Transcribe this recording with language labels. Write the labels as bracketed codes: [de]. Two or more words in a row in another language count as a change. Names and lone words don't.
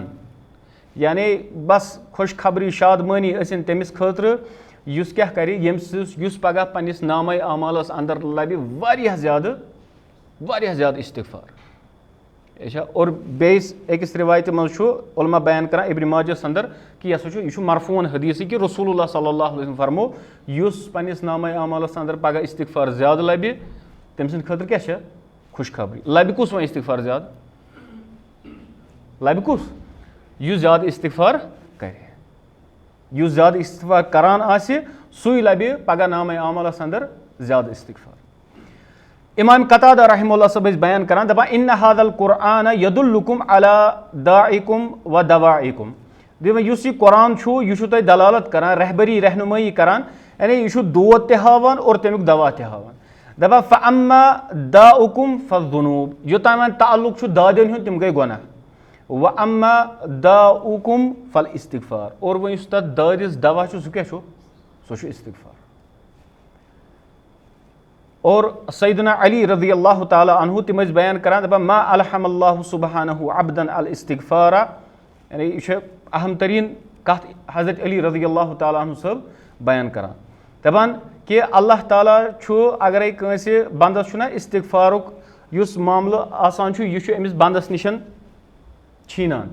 [ks] یعنی بس خۄش خبری شادمٲنی ٲسِن تٔمِس خٲطرٕ یُس کیاہ کرِ یُس پگہہ پننِس نامے اعمالس اندر لبہِ واریاہ زیادٕ استغفار. اور بیٚیِس أکِس رِوایتہِ منٛز چھُ علما بیان کران ابن ماجہس اندر کہِ یہِ ہسا چھُ یہِ چھُ مرفوٗن حدیٖثٕے کہِ رسول اللہ [ar] صلی اللہ علیہ وسلم [ks] فرمو یُس پننِس نامے اعمالس اندر پگہہ استغفار زیادٕ لبہِ تٔمۍ سٕنٛدِ خٲطرٕ کیاہ چھِ خۄش خبری. لبہِ کُس وۄنۍ استغفار زیادٕ لبہِ کُس یُس زیادٕ استغفار کرِ یُس زیادٕ استغفار کران آسہِ سُے لبہِ پگہہ نامے اعمالس اندر زیادٕ استغفار. امام قتادہ رحمہ اللہ صٲب ٲسۍ بیان کران دپان [ar] اِنَّ ہَذَا القرآنَ یَدُلُّکُم عَلَىٰ داعِکُم و دَوَاعِکُم. [ks] دَپان یُس یہِ قرآن چھُ یہِ چھُ تۄہہِ دلالت کران رہبری رہنُمٲیی کران یعنی یہِ چھُ دود تہِ ہاوان اور تمیُک دوا تہِ ہاوان. دپان [ar] فَأَمَّا داؤکُم فَالذُنوٗب [ks] یوٚتام وۄنۍ تعلُق چھُ دادٮ۪ن ہُنٛد تِم گٔے گۄناہ. [ar] وَأَمَّا داؤکُم فَالِاِستِغفار [ks] اور وۄنۍ یُس تتھ دٲدِس دوا چھُ سُہ کیاہ چھُ سُہ چھُ استغفار. اور سیدنا علی [ar] رضی اللہ تعالیٰ عنہ [ks] تِم ٲسۍ بیان کران دپان [ar] ما الحم اللہ سبحانہ عبدن الاستغفارا. [ks] یعنی یہِ چھِ اہم تریٖن کتھ حضرت علی [ar] رضی اللہ تعالیٰ عنہ [ks] صٲب بیان کران دپان کہِ اللہ تعالیٰ چھُ اگرے کٲنٛسہِ بنٛدس چھُنہ استغفارُک یُس معاملہٕ آسان چھُ یہِ چھُ أمِس بنٛدس نِش چھیٖنان.